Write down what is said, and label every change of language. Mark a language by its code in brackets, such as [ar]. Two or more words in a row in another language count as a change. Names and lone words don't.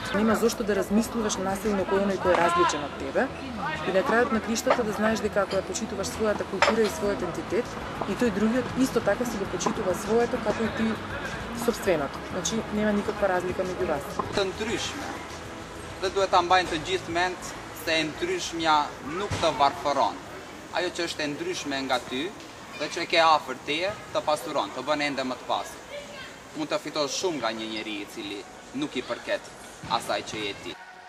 [mk] Нема зошто да размислуваш насилно кој оној кој е различен од тебе и на крајот на криштата да знаеш дека ако ја почитуваш својата култура и својот ентитет и тој другиот исто така си го почитува своето како и ти собственото. Значи нема никаква разлика меѓу вас. Тантруишме. [sq] dhe duhet ta mbajnë të gjithë mend se e ndryshmja nuk të varfëron. Ajo që është e ndryshme nga ty dhe që e ke afër teje të pasuron, të bën ende më të pasur. Mund të fitosh shumë nga një njeri i cili nuk i përket asaj që je ti.